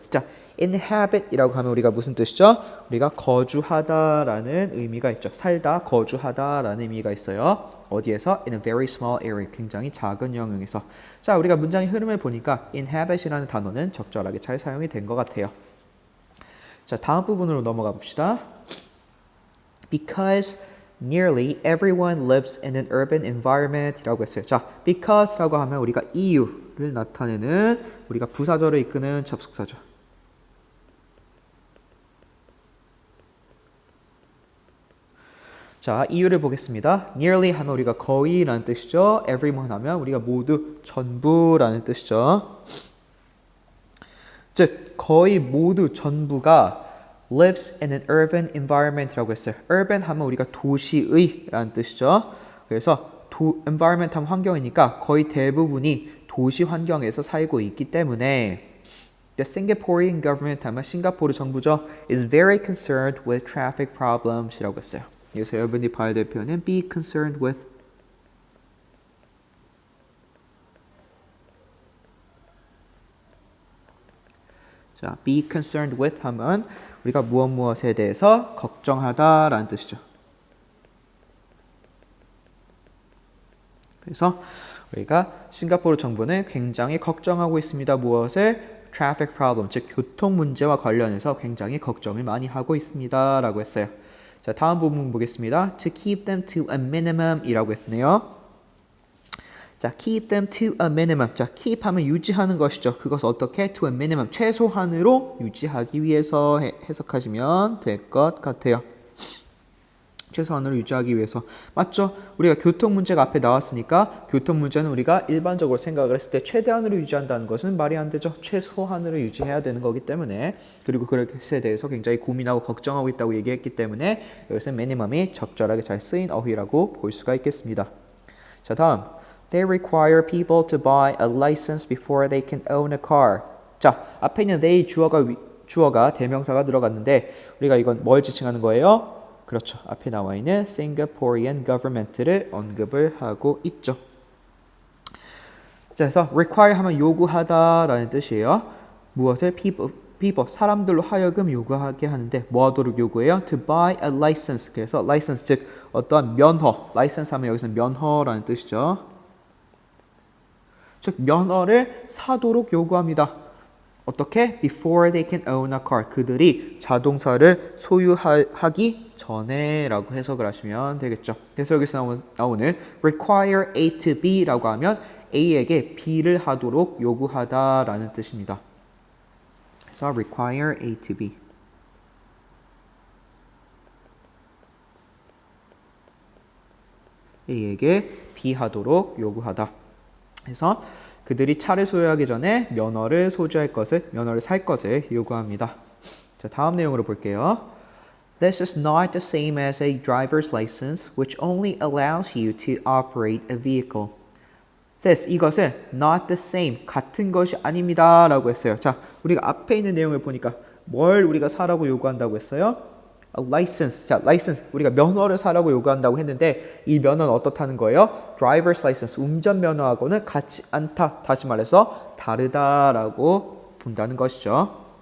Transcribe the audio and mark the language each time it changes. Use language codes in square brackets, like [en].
[ko] 자, inhabit이라고 하면 우리가 무슨 뜻이죠? 우리가 거주하다라는 의미가 있죠. 살다, 거주하다라는 의미가 있어요. 어디에서? [en] In a very small area. [ko] 굉장히 작은 영역에서. 자, 우리가 문장의 흐름을 보니까 inhabit이라는 단어는 적절하게 잘 사용이 된 것 같아요. 자, 다음 부분으로 넘어가 봅시다. [en] Because nearly everyone lives in an urban environment [ko] 이라고 했어요. 자, because라고 하면 우리가 이유를 나타내는 우리가 부사절을 이끄는 접속사죠. 자, 이유를 보겠습니다. nearly 하면 우리가 거의라는 뜻이죠. everyone 하면 우리가 모두, 전부라는 뜻이죠. 즉, 거의 모두 전부가 [en] lives in an urban environment [ko] 이라고 했어요. urban 하면 우리가 도시의라는 뜻이죠. 그래서 environment 하면 환경이니까 거의 대부분이 도시 환경에서 살고 있기 때문에 [en] The Singaporean government [ko] 하면 싱가포르 정부죠. [en] is very concerned with traffic problems [ko] 이라고 했어요. 그래서 여러분이 봐야 될 표현은 be concerned with. 자, be concerned with 하면 우리가 무엇에 대해서 걱정하다라는 뜻이죠. 그래서 우리가 싱가포르 정부는 굉장히 걱정하고 있습니다. 무엇을? traffic problem, 즉 교통 문제와 관련해서 굉장히 걱정을 많이 하고 있습니다. 라고 했어요. 자, 다음 부분 보겠습니다. [en] To keep them to a minimum [ko] 이라고 했네요. [en] 자, keep them to a minimum. [ko] 자, keep 하면 유지하는 것이죠. 그것을 어떻게? [en] to a minimum, [ko] 최소한으로 유지하기 위해서 해석하시면 될 것 같아요. 최소한으로 유지하기 위해서. 맞죠? 우리가 교통 문제가 앞에 나왔으니까 교통 문제는 우리가 일반적으로 생각을 했을 때 최대한으로 유지한다는 것은 말이 안 되죠. 최소한으로 유지해야 되는 거기 때문에, 그리고 그것에 대해서 굉장히 고민하고 걱정하고 있다고 얘기했기 때문에 여기서 minimum이 적절하게 잘 쓰인 어휘라고 볼 수가 있겠습니다. 자, 다음. [en] They require people to buy a license before they can own a car. [ko] 자, 앞에 있는 they 주어가 대명사가 들어갔는데 우리가 이건 뭘 지칭하는 거예요? 그렇죠. 앞에 나와 있는 Singaporean government를 언급을 하고 있죠. 자, 그래서 require 하면 요구하다라는 뜻이에요. 무엇을? people, 사람들로 하여금 요구하게 하는데 뭐 하도록 요구해요? [en] To buy a license. [ko] 그래서 license, 즉 어떠한 면허. license 하면 여기서 면허라는 뜻이죠. 즉 면허를 사도록 요구합니다. 어떻게? [en] Before they can own a car. [ko] 그들이 자동차를 소유하기 전에 라고 해석을 하시면 되겠죠. 그래서 여기서 나오는 require A to B 라고 하면 A에게 B를 하도록 요구하다 라는 뜻입니다. 그래서 require A to B. A에게 B 하도록 요구하다. 그래서 그들이 차를 소유하기 전에 면허를 살 것을 요구합니다. 자, 다음 내용으로 볼게요. [en] This is not the same as a driver's license, which only allows you to operate a vehicle. [ko] This, 이것은 [en] not the same, [ko] 같은 것이 아닙니다. 라고 했어요. 자, 우리가 앞에 있는 내용을 보니까 뭘 우리가 사라고 요구한다고 했어요? [en] A license. 자, license. [ko] 우리가 면허를 사라고 요구한다고 했는데 이 면허는 어떻다는 거예요? [en] Driver's license. [ko] 운전 면허하고는 같지 않다. 다시 말해서 다르다라고 본다는 것이죠.